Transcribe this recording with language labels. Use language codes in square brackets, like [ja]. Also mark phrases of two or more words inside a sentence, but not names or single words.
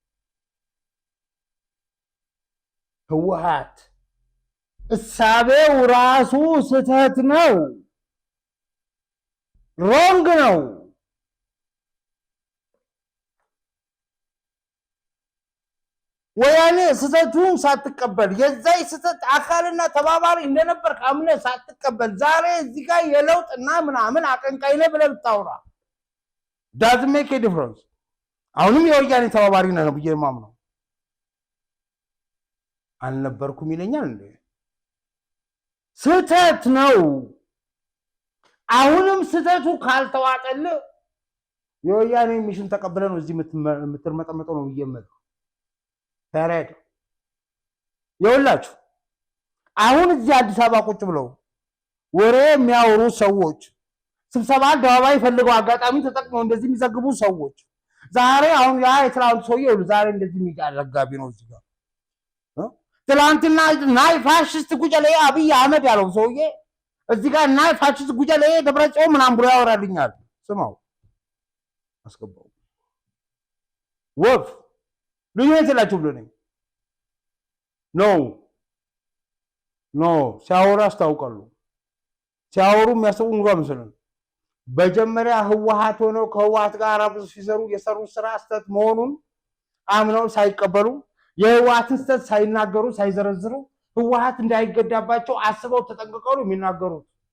[am] ህወሓት እሳቤው ራሱ ስህተት ነው፣ ሮንግ ነው። ወያኔ ስህተቱን ሳትቀበል የዛይ ስህተት አካልና ተባባሪ እንደነበር ካምነ ሳትቀበል ዛሬ እዚህ ጋር የለውጥና ምናምን አቀንቃይ ነህ ብለህ ብታወራ [en] doesn't make a difference። [am] አሁንም የወያኔ ተባባሪ ነህ ነው ብዬ የማምነው። አልነበርኩም ይለኛል እንዴ? ስህተት ነው። አሁንም ስህተቱ ካልተዋጠልህ የወያኔ ሚሽን ተቀብለ ነው እዚህ የምትርመጠመጠው ነው ብዬ የምለው። ፈረድ ይኸውላችሁ አሁን እዚህ አዲስ አበባ ቁጭ ብለው ወሬ የሚያወሩ ሰዎች ስብሰባ አደባባይ ፈልገው አጋጣሚ ተጠቅመው እንደዚህ የሚዘግቡ ሰዎች ዛሬ አሁን ያ የትላንት ሰውዬ ዛሬ እንደዚህ የሚያዘጋቢ ነው እዚህ ጋር ትላንትና [ti] ናይ ፋሽስት ጉጀሌ [am] አብይ አህመድ ያለው ሰውዬ እዚህ ጋር [ti] ናይ ፋሽስት ጉጀሌ [am] ደብረጽዮን ምናምን ብሎ ያወራልኛል። ስማው አስገባው ወፍ ልዩነት የላችሁ ብሎ ነኝ ኖ ሲያወሩ ያስታውቃሉ። ሲያወሩ የሚያስቡ እንኳ መስለን በመጀመሪያ ህወሓት ሆነው ከህወሓት ጋር አብረው ሲሰሩ የሰሩት ስራ ስህተት መሆኑን አምነው ሳይቀበሉ የህወሓትን ስህተት ሳይናገሩ ሳይዘረዝሩ ህወሓት እንዳይገዳባቸው አስበው ተጠንቅቀው ነው የሚናገሩት።